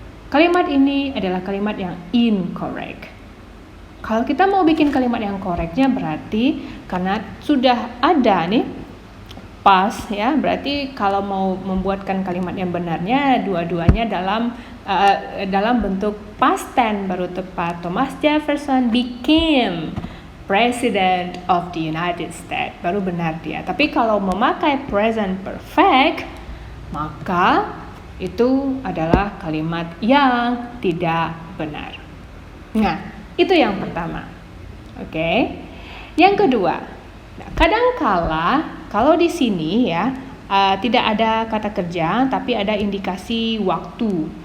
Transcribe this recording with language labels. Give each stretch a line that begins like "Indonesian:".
Indonesian: Kalimat ini adalah kalimat yang incorrect. Kalau kita mau bikin kalimat yang correctnya berarti karena sudah ada nih past, ya, berarti kalau mau membuatkan kalimat yang benarnya dua-duanya dalam bentuk past tense baru tepat.
English: Thomas Jefferson became President of the United States,
Indonesian: baru benar dia. Tapi kalau memakai present perfect, maka itu adalah kalimat yang tidak benar. Nah, itu yang pertama. Oke. Yang kedua, kadangkala kalau di sini, ya, tidak ada kata kerja tapi ada indikasi waktu.